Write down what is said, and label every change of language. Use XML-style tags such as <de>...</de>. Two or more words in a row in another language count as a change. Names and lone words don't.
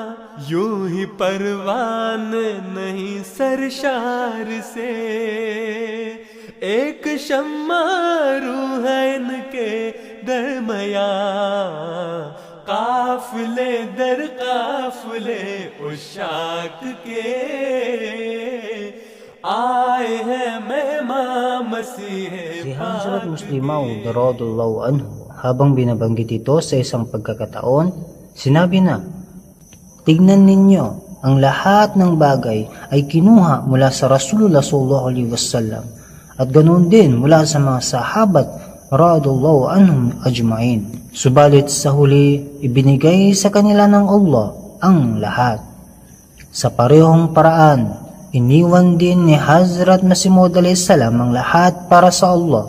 <ur>یوں ہی پروان نہیں سرشار سے ایک شمع روح ہے ان کے درمیاں. قافلے در قافلے عشاق کے آئے ہیں مہمان مسیح</ur> <tl>Si Hazrat Muslimaud</tl> <ar>رضي الله عنه</ar> <tl>habang binabanggit ito sa isang pagkakataon, sinabi na, "Tignan ninyo, ang lahat ng bagay ay kinuha mula sa Rasulullah</tl> <ar>صلى الله عليه وسلم</ar> <tl>at ganoon din mula sa mga sahabat</tl> <ar>رضي الله عنهم أجمعين.</ar> <tl>Subalit sa huli, ibinigay sa kanila ng Allah ang lahat. Sa parehong paraan, iniwan din ni Hazrat Masih Maud</tl> <ar>عليه السلام</ar> <tl>ang lahat para sa Allah.</tl>